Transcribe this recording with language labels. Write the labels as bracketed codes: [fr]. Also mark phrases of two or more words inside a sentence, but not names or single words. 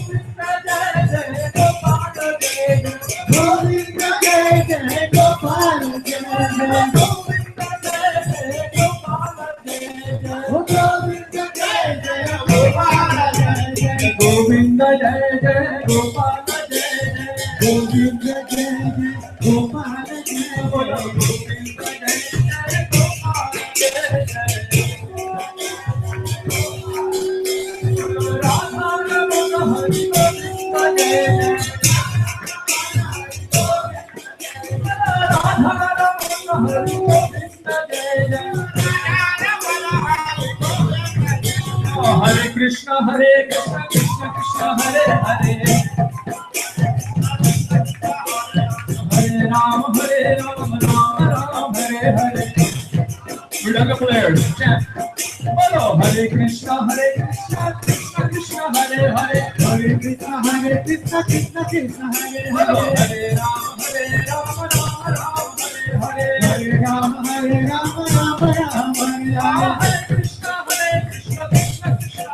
[hi] गोविंद जय जय गोपाल जय जय गोविंद जय जय गोपाल जय जय गोविंद जय जय गोपाल जय जय गोविंद जय जय गोपाल जय जय गोविंद जय जय गोपाल जय जय गोविंद जय जय गोपाल जय जय राधा रमण हरि गोविंद जय जय राधा रमण हरि गोविंद जय जय हरे कृष्ण कृष्ण कृष्ण हरे हरे हरे राम राम राम हरे हरे [en] Younger players, chant. Follow Hare Krishna Krishna Krishna Hare Hare Hare Krishna Krishna Krishna Hare Hare Hare Ram Ram Hare Hare Hare Ram Ram Hare Hare Hare Krishna Krishna Krishna